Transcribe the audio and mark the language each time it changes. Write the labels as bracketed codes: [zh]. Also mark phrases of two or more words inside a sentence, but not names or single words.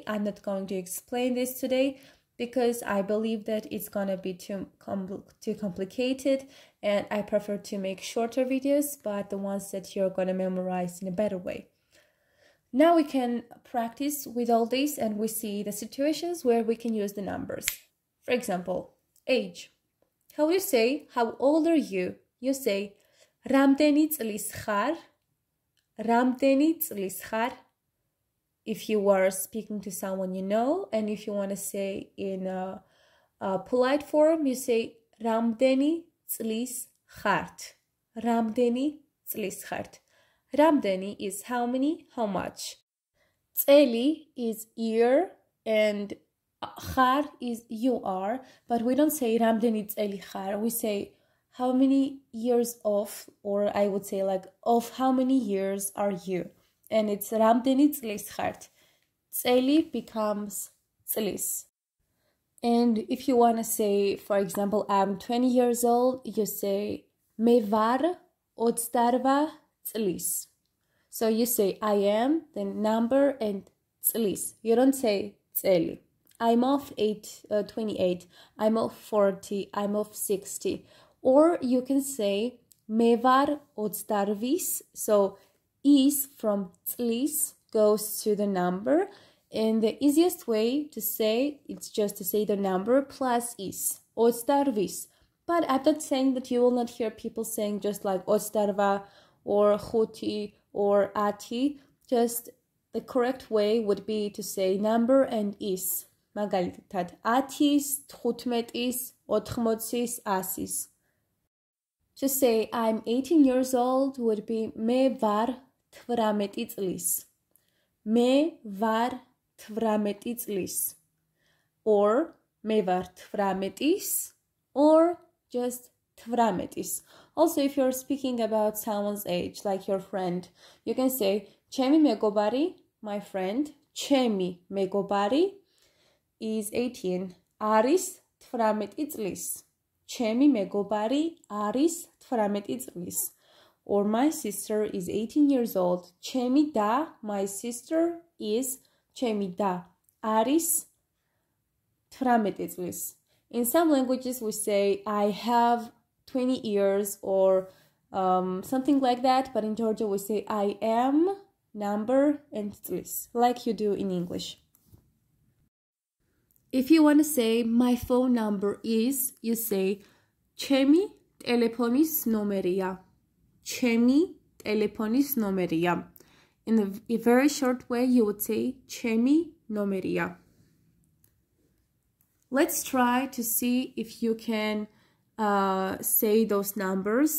[en] I'm not going to explain this today because I believe that it's gonna be too complicated, and I prefer to make shorter videos, but the ones that you're gonna memorize in a better way. Now we can practice with all this and we see the situations where we can use the numbers. For example, age. How do you say, how old are you? You say, [ka] რამდენი წლის ხარ? რამდენი წლის ხარ? [en] If you are speaking to someone you know, and if you want to say in a polite form, you say, [ka] რამდენი წლის ხართ? რამდენი წლის ხართ? [en] Რამდენი is how many, how much. Წელი is year and ხარ is you are, but we don't say [ka] რამდენი წელი ხარ. [en] We say how many years of, or I would say like of how many years are you. And it's [ka] რამდენი წლის ხართ. [en] Წელი becomes წლის. And if you want to say, for example, I'm 20 years old, you say [ka] მე ვარ 28 წლის. [en] So you say I am, then number and წლის. You don't say წელი. I'm of 28, I'm of 40, I'm of 60. Or you can say [ka] მე ვარ 28. [en] So is from წლის goes to the number. And the easiest way to say, it's just to say the number plus is. 28. But I'm not saying that you will not hear people saying just like 28 or 5 or 10. Just the correct way would be to say number and is. [ka] მაგალითად 10-ის, 15-ის, 80-ის, 100-ის. [en] To say I'm 18 years old would be [ka] მე ვარ 18 წლის. მე ვარ 18 წლის. Or მე ვარ 18-ის [en] or just [ka] 18-ის. [en] Also, if you're speaking about someone's age, like your friend, you can say [ka] ჩემი მეგობარი, [en] my friend, [ka] ჩემი მეგობარი [en] is 18. [ka] არის 18 წლის. ჩემი მეგობარი არის 18 წლის. [en] Or my sister is 18 years old. [ka] ჩემი და, [en] my sister is, [ka] ჩემი და არის 18 წლის. [en] In some languages we say I have 20 years or something like that, but in Georgia we say I am, number and წლის, like you do in English. If you want to say my phone number is, you say [ka] ჩემი ტელეფონის ნომერია. ჩემი ტელეფონის ნომერია. [en] In a very short way, you would say [ka] ჩემი ნომერია. [en] Let's try to see if you can say those numbers.